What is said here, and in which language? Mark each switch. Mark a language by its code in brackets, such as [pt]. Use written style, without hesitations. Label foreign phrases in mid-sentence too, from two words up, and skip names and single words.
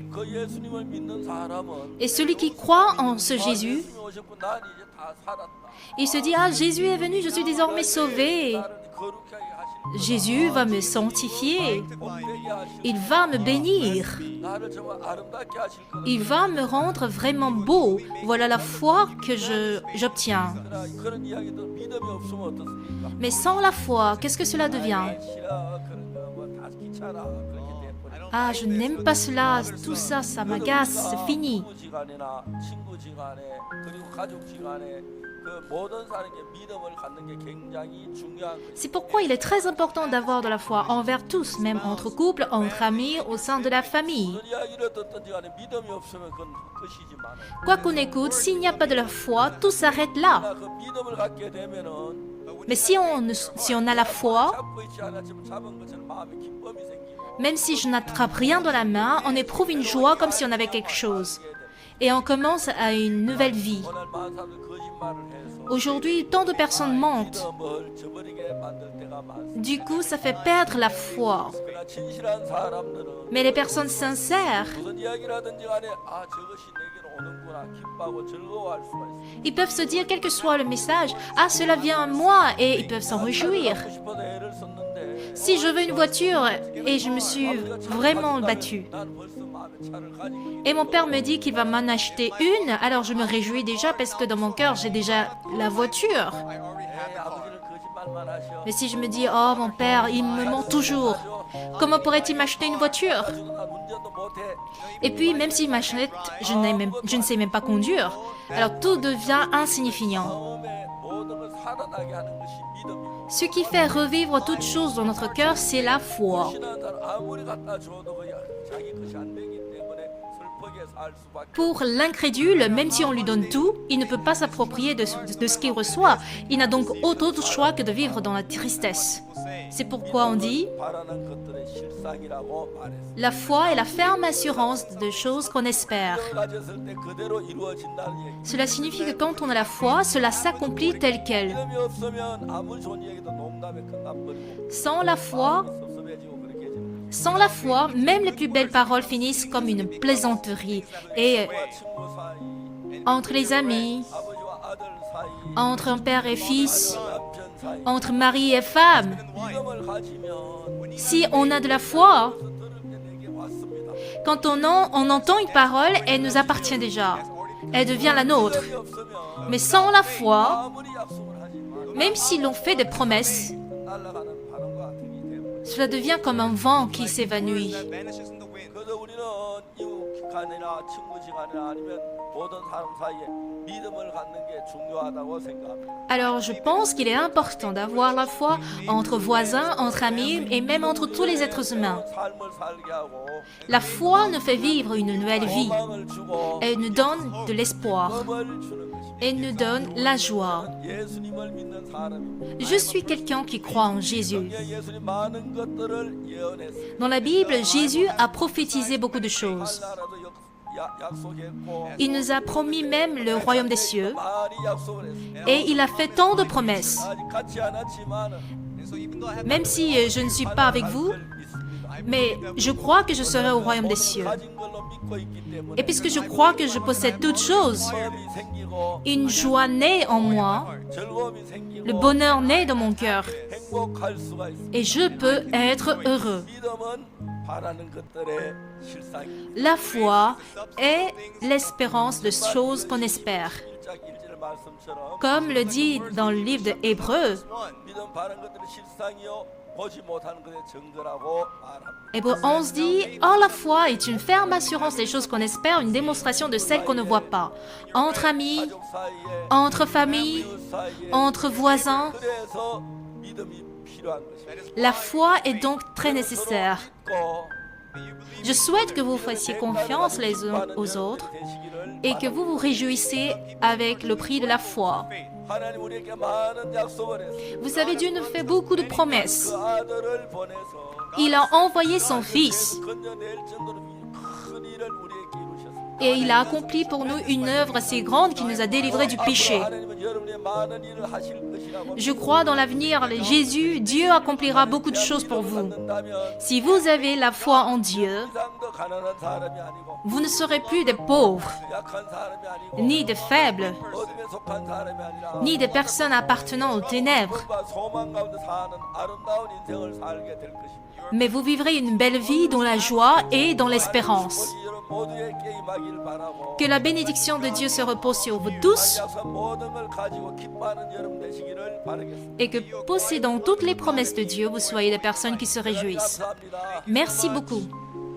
[ko] 그 예수님을 믿는 사람은 [fr] Et celui qui croit en ce Jésus, [ko] 예수님이 오셨고 난 이제 다 살았다. [fr] il se dit « Ah, Jésus est venu, je suis désormais sauvé. [ko] 나를 거룩하게 하실 [fr] Jésus va me sanctifier. [ko] 복되게 하실 [fr] Il va me bénir. [ko] 나를 정말 아름답게 하실 거다. [fr] Il va me rendre vraiment beau. Voilà la foi que j'obtiens. [ko] 그런 이야기도 믿음이 없으면 어떻습니까? [fr] Mais sans la foi, qu'est-ce que cela devient? [ko] 싫어 그런 거뭐다 귀찮아 그렇게 돼버려. [fr] Ah, je n'aime pas cela, tout ça, ça m'agace, c'est fini. [ko] 부부지간이나 친구지간에 그리고 가족지간에 그 모든 사람에게 믿음을 갖는 게 굉장히 중요한 거예요. [fr] C'est pourquoi il est très important d'avoir de la foi envers tous, même entre couples, entre amis, au sein de la famille. [ko] 무슨 이야기를 듣든지 간에 믿음이 없으면 그건 헛것이지만 [fr] Quoi qu'on écoute, s'il n'y a pas de la foi, tout s'arrête là. [ko] 그 믿음을 갖게 되면은 [fr] Mais si on a la foi, [ko] 잡고 있지 않았지만 잡은 것처럼 마음에 기쁨이 생기고 [fr] même si je n'attrape rien dans la main, on éprouve une joie comme si on avait quelque chose. Et on commence à une nouvelle vie. [ko] 오늘 많은 사람들 거짓말을 해서 [fr] Aujourd'hui, tant de personnes mentent. [ko] 믿음을 저버리게 만들 때가 많습니다. [fr] Du coup, ça fait perdre la foi. [ko] 그러나 진실한 사람들은 [fr] Mais les personnes sincères, [ko] 무슨 이야기를 하든지 간에 아 저것이 내게로 오는구나 기뻐하고 즐거워할 수가 있습니다. [fr] ils peuvent se dire, quel que soit le message, ah, cela vient à moi, et ils peuvent s'en réjouir. [ko] 갖고 싶어서 애를 썼는데 [fr] Si je veux une voiture, et je me suis vraiment battue, [ko] 난 벌써 마음에 차를 가지고 [fr] et mon père me dit qu'il va m'en acheter une, alors je me réjouis déjà parce que dans mon cœur, j'ai déjà la voiture. [ko] 아버지는 거짓말만 하셔. [fr] Mais si je me dis, oh, mon père, il me ment toujours, comment pourrait-il m'acheter une voiture? [ko] 난 운전도 못해. [fr] Et puis, même s'il m'achète, je ne sais même pas conduire. Alors tout devient insignifiant. [ko] 마음에 모든 걸 살아나게 하는 것이 믿음이고 [fr] Ce qui fait revivre toutes choses dans notre cœur, c'est la foi. [ko] 신한 사람 아무리 갖다 줘도 그냥 자기 것이 안 되기 때문에 슬프게 살 수밖에. [fr] Pour l'incrédule, même si on lui donne tout, il ne peut pas s'approprier de ce qu'il reçoit. Il n'a donc autre choix que de vivre dans la tristesse. [en] will say, [fr] C'est pourquoi on dit [ko] 바라는 것들의 실상이라고 말했습니다. [fr] la foi est la ferme assurance de choses qu'on espère. [ko] 믿음을 가졌을 때 그대로 이루어진다는 얘기. [fr] Cela signifie que quand on a la foi, cela s'accomplit tel quel. [ko] 믿음이 없으면 아무리 좋은 얘기도 농담에 끝나버리고 [fr] Sans la foi, [ko] 마음이 섭섭해지고 그렇게 해지는 [fr] sans la foi, même les plus belles paroles finissent comme une plaisanterie. Et [ko] 거예요. 친구 사이, [fr] entre les amis, [ko] 아버지와 아들 사이, [fr] entre un père et fils, [ko] 남편 사이 [fr] entre mari et femme, [ko] 믿음을 가지면 [fr] si on a de la foi, [ko] 들은 게 내게 왔습니다. [fr] quand on entend une parole, elle nous appartient déjà. Elle devient la nôtre. [ko] 믿음이 없으면 [fr] Mais sans la foi, [ko] 아무리 약속을 하지만 [fr] même si l'on fait des promesses, [ko] 날아가는 바람과 같은 게 되고 [fr] cela devient comme un vent qui s'évanouit. [ko] 그래서 우리는 이웃 간이나 친구 지간이나 아니면 모든 사람 사이에 믿음을 갖는 게 중요하다고 생각합니다. [fr] Alors je pense qu'il est important d'avoir la foi entre voisins, entre amis et même entre tous les êtres humains. [ko] 삶을 살게 하고 [fr] La foi nous fait vivre une nouvelle vie. [ko] 소망을 주고 [fr] Elle nous donne de l'espoir. [ko] 꿈을 주는 것입니다. [fr] Elle nous donne la joie. [ko] 예수님을 믿는 사람입니다. [fr] Je suis quelqu'un qui croit en Jésus. [ko] 예수님 많은 것들을 예언했습니다. [fr] Dans la Bible, Jésus a prophétisé beaucoup de choses. [ko] 나라도 약속했고 [fr] Il nous a promis même le royaume des cieux [ko] 많이 약속을 했습니다. [fr] et il a fait tant de promesses. [ko] 아직 같지 않았지만 [fr] Même si je ne suis pas avec vous, mais je crois que je serai au royaume des cieux. [ko] 가진 걸로 믿고 있기 때문에 [fr] Et puisque je crois que je possède toutes choses, [ko] 마음이 생기고 [fr] une joie naît en moi, [ko] 즐거움이 생기고 [fr] le bonheur naît dans mon cœur [ko] 행복할 수가 있습니다. [fr] et je peux être heureux. [ko] 믿음은 바라는 것들의 실상입니다. [fr] La foi est l'espérance de choses qu'on espère. [ko] 1장 1절 말씀처럼 [fr] Comme le dit dans le livre de Hébreux, [ko] 믿음 바라는 것들의 실상이요 보지 못하는 것의 증거라고 말합니다. [fr] Hébreux 11 dit « Or la foi est une ferme assurance des choses qu'on espère, une démonstration de celles qu'on ne voit pas. Entre amis, [ko] 가족 사이에 [fr] entre familles, [ko] 이웃 사이에 [fr] entre voisins, [ko] 그래서 믿음이 필요한 것입니다. [fr] la foi est donc très nécessaire. [ko] 믿고 [fr] Je souhaite que vous fassiez confiance les uns aux autres [ko] 되시기를 [fr] et que vous vous réjouissez avec le prix de la foi. [ko] 하나님 우리에게 많은 약속을 했습니다. [fr] Vous savez, Dieu nous fait beaucoup de promesses. [ko] 그 아들을 보내서 [fr] Il a envoyé son Fils [ko] 건져낼 정도로 큰 일을 우리에게 이루셨습니다. [fr] et il a accompli pour nous une œuvre assez grande qui nous a délivrés du péché. [ko] 하나님은 여러분의 많은 일을 하실 것이라고 [fr] Je crois dans l'avenir, Jésus, Dieu accomplira beaucoup de choses pour vous. Si vous avez la foi en Dieu, [ko] 이상도 가난한 사람이 아니고 [fr] vous ne serez plus des pauvres, [ko] 약한 사람이 아니고 [fr] ni des faibles, [ko] 어둠에 속한 사람이 아니라 [fr] ni des personnes appartenant aux ténèbres, [ko] 꿈과 소망 가운데 사는 아름다운 인생을 살게 될 것입니다. [fr] mais vous vivrez une belle vie dans la joie et dans l'espérance. [ko] 우리 여러분 모두에게 임하기를 바라고 [fr] Que la bénédiction de Dieu se repose sur vous tous [ko] 약속 모든 걸 가지고 기뻐하는 여러분 되시기를 바라겠습니다. [fr] et que, possédant toutes les promesses de Dieu, vous soyez des personnes qui se réjouissent. [ko] 감사합니다. [fr] Merci beaucoup.